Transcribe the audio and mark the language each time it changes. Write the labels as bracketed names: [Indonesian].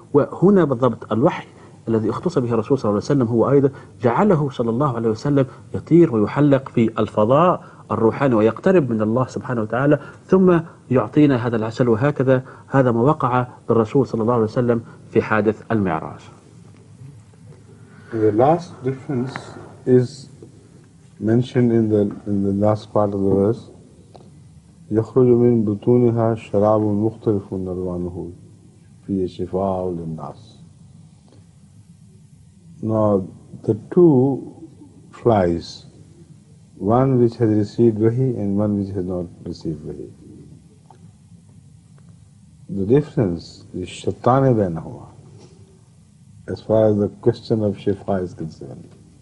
[Arabic] وهنا بالضبط الوحي الذي اختص به الرسول صلى الله عليه وسلم هو أيضا جعله صلى الله عليه وسلم يطير ويحلق في الفضاء الروحاني ويقترب من الله سبحانه وتعالى، ثم يعطينا هذا العسل. وهكذا هذا ما وقع للرسول صلى الله عليه وسلم في حادث المعراج. [English] The last difference is mentioned in the last part of the verse. [Arabic] يخرج من بطونها شراب مختلف ألوانه فيه شفاء للناس. [English] Now the two flies, one which has received wahi and one which has not received wahi. The difference is shaitane bainahuma, as far as the question of shifa is concerned.